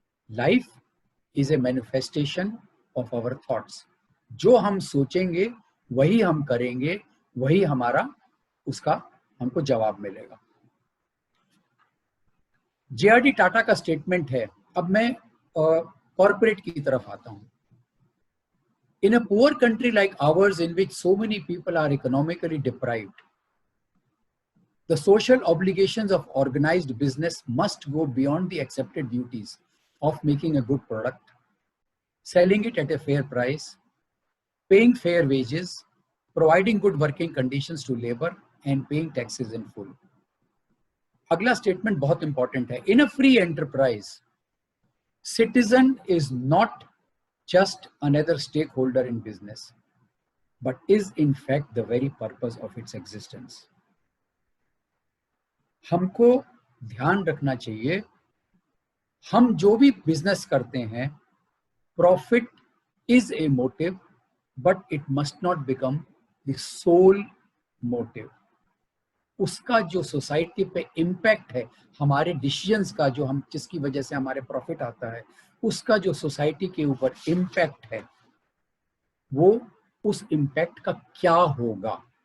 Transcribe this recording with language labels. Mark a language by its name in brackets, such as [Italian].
[English] life is a manifestation of our thoughts, [Hindi] जो हम सोचेंगे वही हम करेंगे, वही हमारा उसका हमको जवाब मिलेगा। जेआरडी टाटा का स्टेटमेंट है। अब मैं कॉर्पोरेट की तरफ आता हूं। [English] In a poor country like ours, in which so many people are economically deprived, the social obligations of organized business must go beyond the accepted duties of making a good product, selling it at a fair price, paying fair wages, providing good working conditions to labor, and paying taxes in full. [Hindi] अगला statement बहुत important है। In a free enterprise, citizen is not just another stakeholder in business, but is in fact the very purpose of its existence. हमको ध्यान रखना चाहिए, हम जो भी बिजनेस करते हैं, [English] Profit is a motive, but it must not become the sole motive. [Hindi] उसका जो सोसाइटी पे इम्पैक्ट है, हमारे डिसीजंस का, जो हम जिसकी वजह से हमारे प्रॉफिट आता है, उसका जो सोसाइटी के ऊपर इम्पैक्ट है, वो उस इम्पैक्ट का क्या होगा।